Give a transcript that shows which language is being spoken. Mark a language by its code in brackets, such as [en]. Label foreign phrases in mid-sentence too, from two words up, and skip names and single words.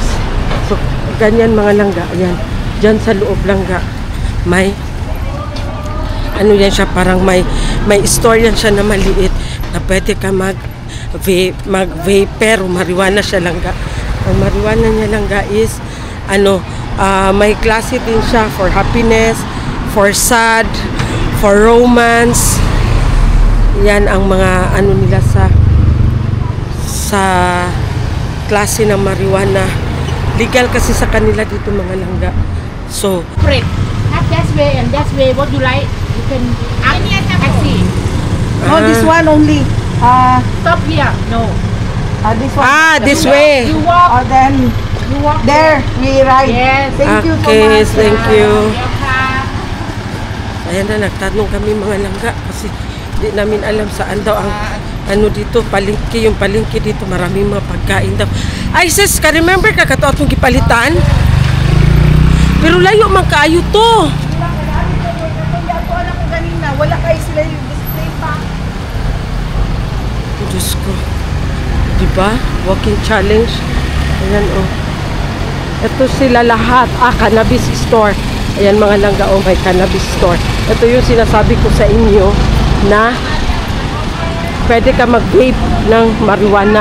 [tl] So ganyan mga langga, ayan, dyan sa loob langga may yan siya, parang may store yan siya na maliit na pwede ka mag-vape, pero marijuana siya langga. Ang marijuana niya langga is may klase din siya [en] for happiness, for sad, for romance. [tl] Yan ang mga nila sa klase ng marijuana. Legal kasi sa kanila dito mga langga. [en] So, not that way and that way. What you like? You can taxi. No, this one only. Stop here. No. This one. This way. You walk. Then You walk. there we ride. Yes. Thank you so Okay, much. thank you. Welcome. [tl] Ayan na, nagtanong kami mga langga kasi di namin alam saan daw ang dito, palengke. Yung palengke dito, maraming mga pagkain daw. Ay sis, [ceb] ka-remember ka kato atong gipalitan? Pero layo man kaayo to. [tl] Wala kayo sila yung display pa. Diyos ko. Diba? [en] Walking challenge. [tl] Ayan Ito sila lahat. [en] Cannabis store. [tl] Ayan mga langga, may [en] cannabis store. [tl] Ito yung sinasabi ko sa inyo na pwede ka mag-vape ng marijuana.